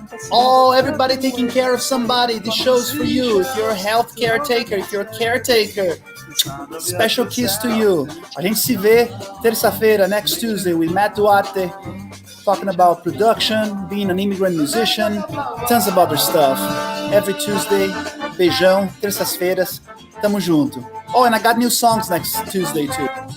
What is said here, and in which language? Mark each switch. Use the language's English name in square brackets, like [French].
[English] Oh, everybody taking care of somebody. This show's for you. If you're a health caretaker, if you're a caretaker, special kiss to you. [Portuguese] A gente se vê terça-feira, [English] next Tuesday, with Matt Duarte, talking about production, being an immigrant musician, tons of other stuff. Every Tuesday, [Portuguese] beijão, terças-feiras, tamo junto. [English] Oh, and I got new songs next Tuesday too.